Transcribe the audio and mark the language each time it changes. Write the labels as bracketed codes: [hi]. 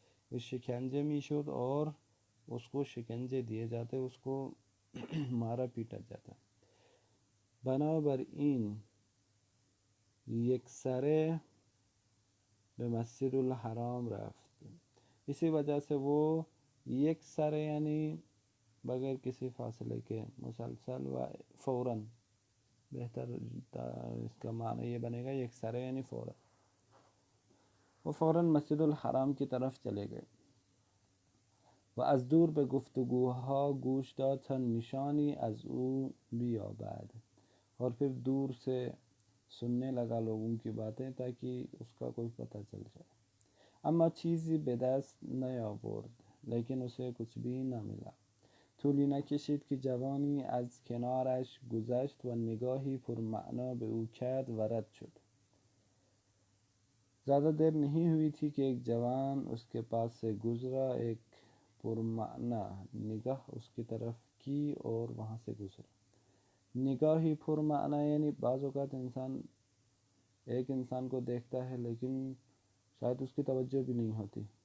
[ur] اس [fa] شکنجے می شد [ur] اور اس کو شکنجے دیے جاتے اس کو مارا پیٹا جاتا. [fa] بنابراین یکسره به مسجد الحرام رفت. [ur] اسی وجہ سے وہ یکسره یعنی بغیر کسی فاصلے کے مسلسل و فوراً بہتر اس کا معنی یہ بنے گا یکسره یعنی فوراً. وہ فوراً مسجد الحرام کی طرف چلے گئے. [fa] و از دور به گفتگوها گوش داد تا نشانی از او بیابد. [ur] اور پھر دور سے سننے لگا لوگوں کی باتیں تاکہ اس کا کوئی پتہ چل جائے. [fa] اما چیزی به دست نیاورد [ur] لیکن اسے کچھ بھی نہ ملا. [fa] طولی نکشید که جوانی از کنارش گذشت و نگاهی پرمعنا به او کرد و رد شد. [ur] زیادہ دیر نہیں ہوئی تھی کہ ایک جوان اس کے پاس سے گزرا. ایک پرمعنی نگاہ اس کی طرف کی اور وہاں سے گزرا. نگاہی پرمعنی یعنی بعض اوقات ایک انسان کو دیکھتا ہے لیکن شاید اس کی توجہ بھی نہیں ہوتی.